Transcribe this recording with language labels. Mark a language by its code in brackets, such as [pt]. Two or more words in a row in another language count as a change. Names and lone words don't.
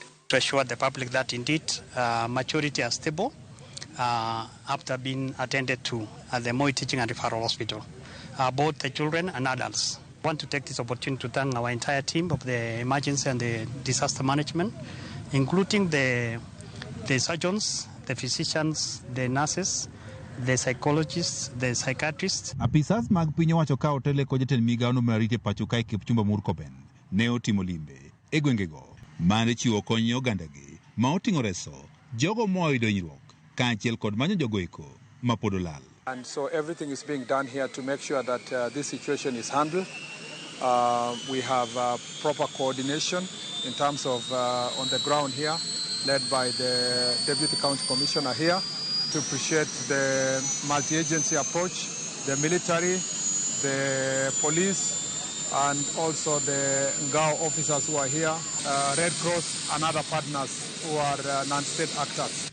[en] To assure the public that indeed maturity are stable after being attended to at the Moi Teaching and Referral Hospital, both the children and adults. I want to take this opportunity to thank our entire team of the emergency and the disaster management, including the surgeons, the physicians, the nurses, the psychologists, the psychiatrists. [luo] Apisas mag piny owacho ka otele ko jatend migawo no marite pacho kae Kipchumba Murkomen ne otimo limbe e gwengego mane chiwo kony ogandagi ma oting'o reso jogo moyudo hinyruok kaachiel kod manyo jogo eko ma pod olal. [en] And so everything is being done here to make sure that this situation is handled. We have proper coordination in terms of on the ground here, led by the Deputy County Commissioner here, to appreciate the multi-agency approach, the military, the police, and also the Ngao officers who are here, Red Cross and other partners who are non-state actors.